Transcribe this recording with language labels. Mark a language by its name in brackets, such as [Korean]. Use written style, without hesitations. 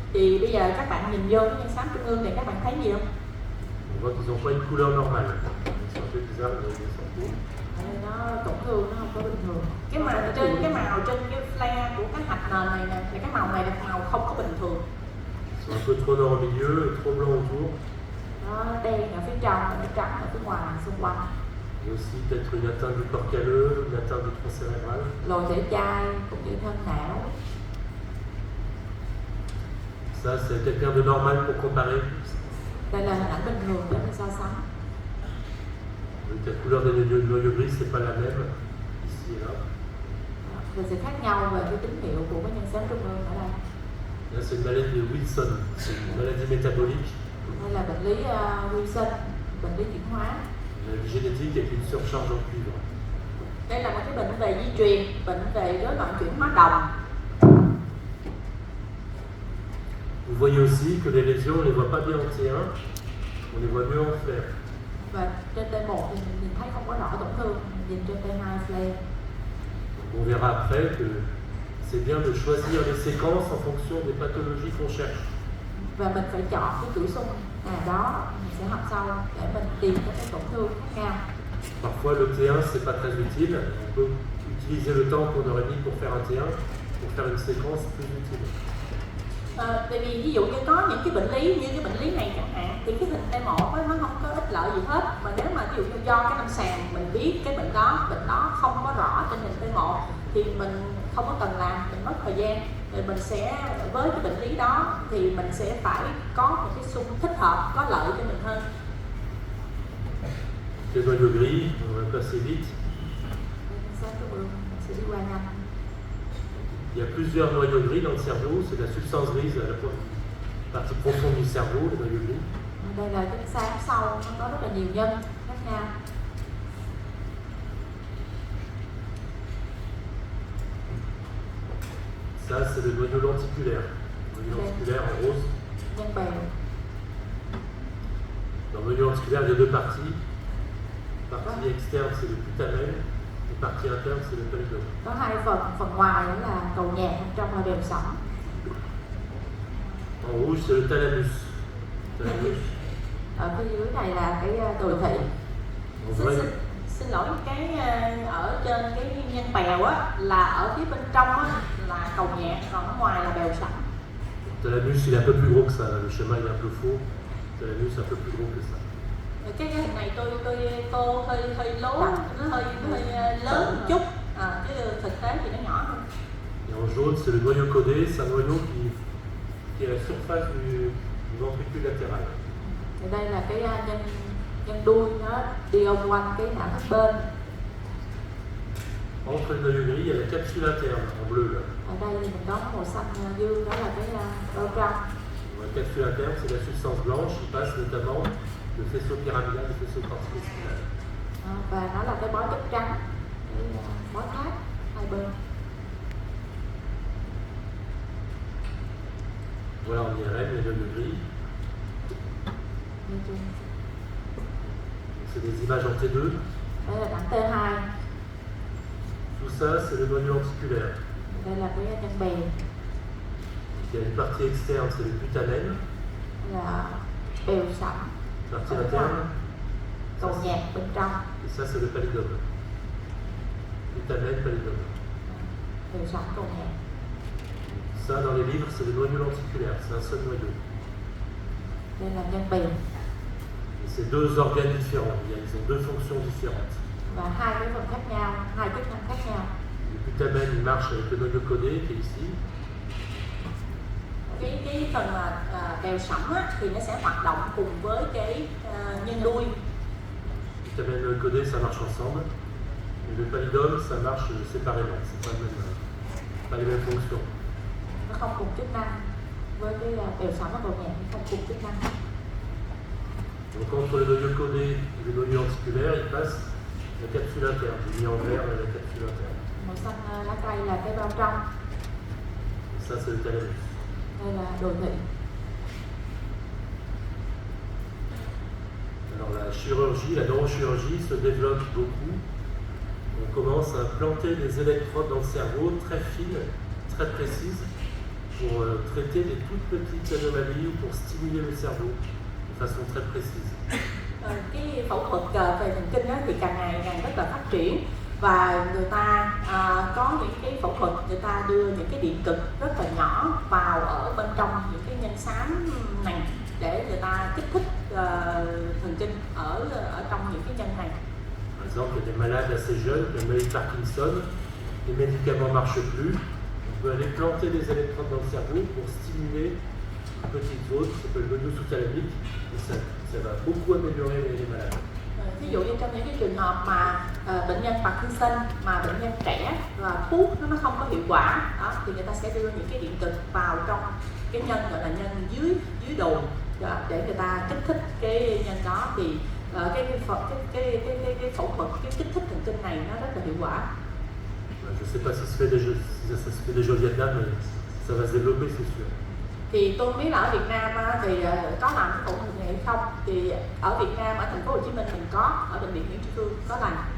[Vietnamese] Thì bây giờ các bạn nhìn vô cái nhân xám trung ương thì các bạn thấy gì không? [French] On voit qu'ils n'ont pas une couleur normale. C'est un peu bizarre les noyaux gris centraux. [Vietnamese] Nó tổn thương nó không có bình thường. Cái màu trên cái flare của cái hạch nền này nè, thì cái màu này là màu không có bình thường. [French] C'est un peu trop noir au milieu et trop blanc autour. [Vietnamese] Nó đen ở phía trong và nó trắng ở phía ngoài xung quanh. [French] Et aussi peut-être une atteinte du corps calleux, une atteinte du tronc cérébral. [Vietnamese] Lồi thể chai cũng như thân não. [French] Ça c'est quelqu'un de normal pour comparer. [Vietnamese] Đây là hình ảnh bình thường để mình so sánh. [French] Donc la couleur des noyaux gris c'est pas la même ici et là. [Vietnamese] Rồi sẽ khác nhau về cái tín hiệu của cái nhân xám trung ương ở đây. [French] Là c'est une maladie de Wilson, c'est une maladie métabolique. [Vietnamese] Đây là bệnh lý Wilson, bệnh lý chuyển hóa. [French] Une maladie génétique avec une surcharge en cuivre. [Vietnamese] Đây là một cái bệnh về di truyền, bệnh về rối loạn chuyển hóa đồng. [French] Vous voyez aussi que les lésions, on ne les voit pas bien en T1, on les voit mieux en flair. [Vietnamese] Và trên T1 thì mình nhìn thấy không có rõ tổn thương, mình nhìn trên T2 flare. [French] On verra après que c'est bien de choisir les séquences en fonction des pathologies qu'on cherche. [Vietnamese] Và mình phải chọn cái chuỗi xung đó, mình sẽ học sau để mình tìm các cái tổn thương khác nhau. [French] Parfois le T1 c'est pas très utile, on peut utiliser le temps qu'on aurait mis pour faire un T1 pour faire une séquence plus utile. [Vietnamese] Tại vì ví dụ như có những cái bệnh lý như cái bệnh lý này chẳng hạn thì cái hình T1 nó không có ích lợi gì hết, mà nếu mà ví dụ như do cái lâm sàng mình biết cái bệnh đó không có rõ trên hình T1 thì mình không có cần làm, mình mất thời gian. Rồi mình sẽ với cái bệnh lý đó thì mình sẽ phải có một cái xung thích hợp có lợi cho mình hơn. [French] Les noyaux gris, on va passer vite. [Vietnamese] Sẽ đi qua nhanh. [French] Il y a plusieurs noyaux gris dans le cerveau, c'est la substance grise à la partie profonde du cerveau, les noyaux gris. [Vietnamese] Đây là cái xám sâu, nó có rất là nhiều nhân khác nhau. [French] Ça c'est le noyau lenticulaire. Le noyau lenticulaire en rose. [Vietnamese] Nhân bèo. [French] Dans le noyau lenticulaire, il y a deux parties. La partie externe c'est le putamen, la partie interne c'est le pallidum. [Vietnamese] Có hai phần ngoài là cầu nhạc, phần trong là đèo sẫm. [French] En rouge c'est le thalamus. [Vietnamese] Thalamus. Ở phía dưới này là cái đồi thị. [French] En vrai, [Vietnamese] xin lỗi, cái ở trên cái nhân bèo á là ở phía bên trong á là cầu nhạc, còn ở ngoài là bèo sẫm. [French] Talamus, il est un peu plus gros que ça, là. Le schéma il est un peu faux. Talamus est un peu plus gros que ça. [Vietnamese] Cái hình này tô hơi lố, nó hơi lớn một chút, chứ thực tế thì nó nhỏ hơn. [French] Et en jaune, c'est le noyau codé, c'est un noyau qui est à la surface du ventricule latéral. [Vietnamese] Thì đây là cái nhân đuôi nó đi quanh cái não thắt bên. [French] Entre le noyau gris, il y a la capsule interne en bleu là. [Vietnamese] Ở đây thì mình có màu xanh dương, đó là cái bao trong. [French] La capsule interne, c'est la substance blanche qui passe notamment le faisceau pyramidal et le faisceau cortico-spinal. [Vietnamese] Và nó là cái bó chất trắng, cái bó tháp hai bên. [French] Voilà en IRM, les noyaux gris. C'est des images en T2. [Vietnamese] Đây là đẳng T2. [French] Tout ça, c'est le noyau lenticulaire. [Vietnamese] Đây là cái nhân bèo. [French] Il y a une partie externe, c'est le putamen. [Vietnamese] Là bèo sẫm. [French] Partie interne, [Vietnamese] Cầu nhạc bên trong. [French] et ça, c'est le pallidum. Putamen, pallidum. [Vietnamese] Bèo sẫm cầu nhạc. [French] Ça, dans les livres, c'est le noyau lenticulaire, c'est un seul noyau. [Vietnamese] Đây là nhân bèo. [French] Et c'est deux organes différents, ils ont deux fonctions différentes. [Vietnamese] Và hai cái phần khác nhau, hai chức năng khác nhau. [French] Le putamen, il marche avec le noyau codé qui est ici. [Vietnamese] Cái phần mà bèo sẫm á, thì nó sẽ hoạt động cùng với cái nhân đuôi. [French] Le putamen et le noyau codé, ça marche ensemble. Et le pallidum, ça marche séparément, c'est pas les mêmes fonctions. [Vietnamese] Nó không cùng chức năng. Với cái bèo sẫm và cầu nhạc thì không cùng chức năng. [French] Donc entre le noyau codé et le noyau lenticulaire, il passe la capsule interne. J'ai mis en vert la capsule interne. [Vietnamese] Màu xanh lá cây là cái bao trong. [French] Et ça, c'est le thalamus. [Vietnamese] Đây là đồi thị. [French] Alors la chirurgie, la neurochirurgie se développe beaucoup. On commence à implanter des électrodes dans le cerveau très fines, très précises, pour traiter des toutes petites anomalies ou pour stimuler le cerveau de façon très précise. [Vietnamese] Cái phẫu thuật về thần kinh thì càng ngày càng rất là phát triển, và người ta có những cái phẫu thuật, người ta đưa những cái điện cực rất là nhỏ vào ở bên trong những cái nhân xám này để người ta kích thích thần kinh ở trong những cái nhân này. [French] Par exemple, il y a des malades assez jeunes, comme la maladie de Parkinson, les médicaments ne marchent plus. On peut aller planter des électrodes dans le cerveau pour stimuler une petite zone qui s'appelle le noyau sous-thalamique, et ça va beaucoup améliorer les malades. [Vietnamese] Ví dụ như trong những cái trường hợp mà bệnh nhân Parkinson mà bệnh nhân trẻ và thuốc nó không có hiệu quả đó, thì người ta sẽ đưa những cái điện cực vào trong cái nhân gọi là nhân dưới đùi để người ta kích thích cái nhân đó, thì cái phẫu thuật, cái kích thích thần kinh này nó rất là hiệu quả. [French] Je ne sais pas si ça se fait déjà au Vietnam, mais ça va se développer, c'est sûr. [Vietnamese] Thì tôi không biết là ở Việt Nam thì có làm cái phẫu thuật này hay không. Thì ở Việt Nam, ở thành phố Hồ Chí Minh mình có, ở bệnh viện Nguyễn Tri Phương có làm.